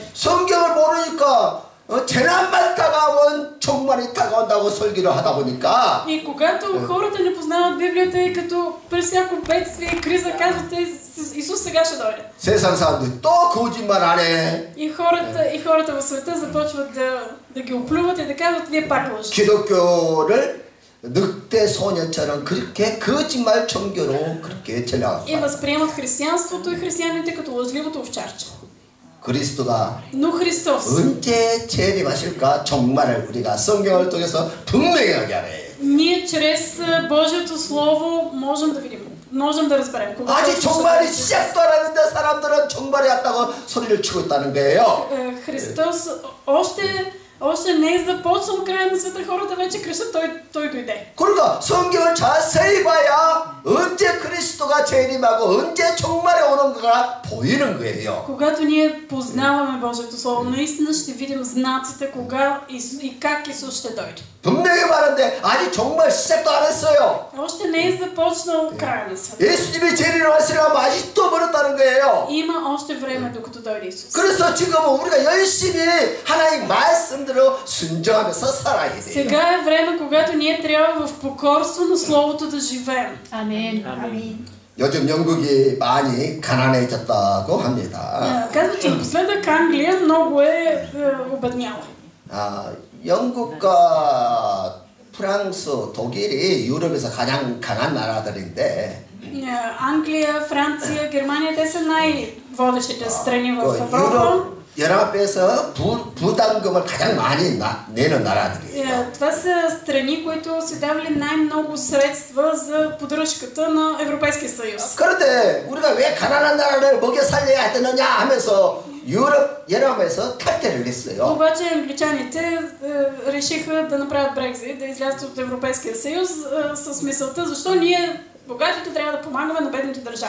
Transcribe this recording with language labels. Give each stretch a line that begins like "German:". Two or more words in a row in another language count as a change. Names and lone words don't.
Korean: 성경을 모르니까 재난만 다가오면 종말이 다가온다고 설교를 하다 보니까
Bulgarian: И когато хората не познават Библията и като при всяко бедствие и криза казват, Исус сега ще дойде.
Korean: 세상 사람들이 또 거짓말 안 해.
Bulgarian: И хората в света започват да ги оплюват и да казват, вие пак лъжете.
Korean: 기독교를 늑대 소년처럼 그렇게 거짓말 종교로 그렇게 전략하고
Bulgarian: И възприемат християнството и християните като лъжливото овчарче.
Korean: 그리스도가
Bulgarian: Но Христос
Korean: 언제 재림하실까 종말을 우리가 성경을 통해서 분명하게 하래.
Bulgarian: ние чрез Божието Слово можем да видим, можем да разберем.
Korean: 아직 종말이 시작도 안 했는데 사람들은 종말이 왔다고 소리를 치고 있다는 거예요.
Bulgarian: Христос още не е започнал края на света, хората вече крещат, той дойде.
Korean: 그러니까 성경을 자세히 봐야 언제 그리스도가 재림하고 언제 종말에 오는가가 보이는 거예요.
Bulgarian: Когато ние познаваме Божието Слово, наистина ще видим знаците кога и как Исус ще дойде.
Korean: 분명히 말하는데 아직 종말 시작도 안 했어요.
Bulgarian: Още не е започнал края на света.
Korean: 예수님이 재림하시려면 아직도 멀었다는 거예요.
Bulgarian: Има още време докато дойде Исус.
Korean: 그래서 지금은 우리가 열심히 하나님 말씀대로 순종하면서 살아야 돼요.
Bulgarian: Сега е време, когато ние трябва в покорство на Словото да живеем.
Korean: 아멘. 아멘. 요즘 영국이 많이 가난해졌다고 합니다.
Bulgarian: Казват, че напоследък Англия много е обедняла.
Korean: 영국과 프랑스, 독일이 유럽에서 가장 강한 나라들인데
Bulgarian: Англия, Франция, Германия, те са най-водещите страни в Европа.
Korean: 유럽 연합에서 부담금을 가장 많이 내는 나라들이에요.
Bulgarian: Това са страни, които са давали най-много средства за поддръжката на Европейския съюз.
Korean: 그런데 우리가 왜 가난한 나라를 먹여 살려야 되느냐 하면서 유럽 연합에서 탈퇴를 했어요.
Bulgarian: Обаче англичаните решиха да направят Брекзит, да излязат от Европейския съюз с мисълта, защо ние богатите трябва да помагаме на бедните държави.